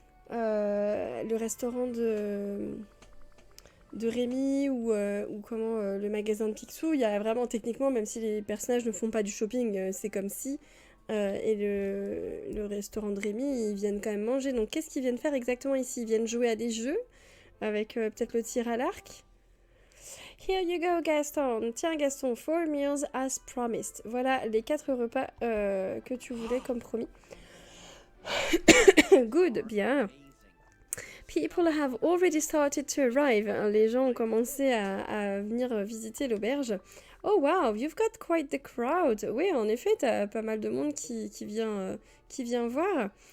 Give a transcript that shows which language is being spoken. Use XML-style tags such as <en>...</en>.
<fr>le restaurant de Rémi ou comment le magasin de Picsou, il y a vraiment techniquement, même si les personnages ne font pas du shopping, c'est comme si. Et le restaurant de Rémi, ils viennent quand même manger. Donc qu'est-ce qu'ils viennent faire exactement ici? Ils viennent jouer à des jeux avec peut-être le tir à l'arc.</fr> <en>Here you go, Gaston.</en> <fr>Tiens,</fr> <en>Gaston, 4 meals as promised.</en> <fr>Voilà les 4 repas que tu voulais comme promis.</fr> <en>Good,</en> <fr>bien.</fr> <en>People have already started to arrive.</en> <fr>Les gens ont commencé à venir visiter l'auberge.</fr> <en>Oh wow, you've got quite the crowd.</en> <fr>Oui, en effet, t'as pas mal de monde qui vient voir.</fr>